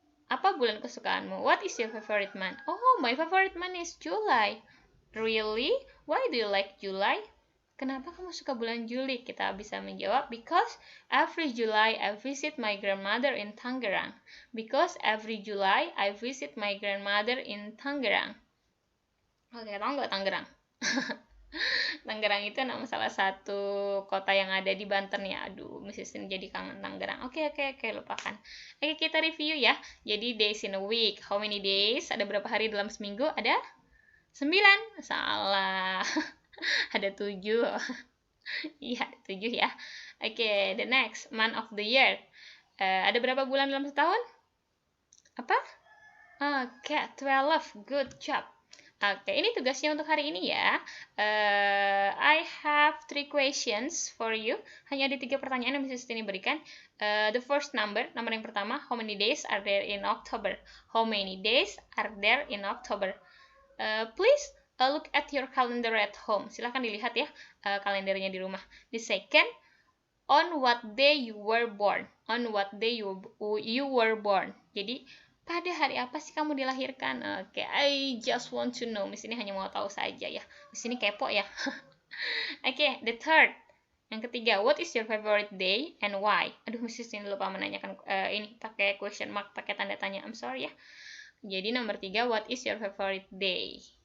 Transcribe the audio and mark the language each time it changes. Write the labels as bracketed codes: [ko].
[id] Apa bulan kesukaanmu? [en] What is your favorite month? Oh, my favorite month is July. Really? Why do you like July? [id] Kenapa kamu suka bulan Juli? Kita bisa menjawab, [en] because every July I visit my grandmother in Tangerang. Because every July I visit my grandmother in Tangerang. [id] Oke, tahu nggak Tangerang? Tangerang itu nama salah satu kota yang ada di Banten ya. Aduh, Mrs. Tini jadi kangen Tangerang. Oke, lupakan. Oke, kita review ya. Jadi [en] days in a week. How many days? [id] Ada berapa hari dalam seminggu? Ada 9. Salah. Ada 7. Iya, 7 ya. [en] Oke, the next month of the year. [id] Ada berapa bulan dalam setahun? Apa? Oke, 12. Good job. Oke, ini tugasnya untuk hari ini ya. [en] I have 3 questions for you. [id] Hanya ada 3 pertanyaan yang Mrs. Tini berikan. [en] The first number [id] yang pertama, [en] how many days are there in October? How many days are there in October? Please look at your calendar at home. [id] Silahkan dilihat ya kalendernya di rumah. [en] The second, on what day you were born? On what day you were born? [id] Jadi pada hari apa sih kamu dilahirkan? Oke, [en] I just want to know. [id] Miss ini hanya mau tahu saja ya. Miss ini kepo ya. Oke, [en] the third. [id] Yang ketiga, [en] what is your favorite day and why? [id] Aduh, Mrs. ini lupa menanyakan ini pakai question mark, pakai tanda tanya. [en] I'm sorry ya. [id] Jadi nomor 3, [en] what is your favorite day?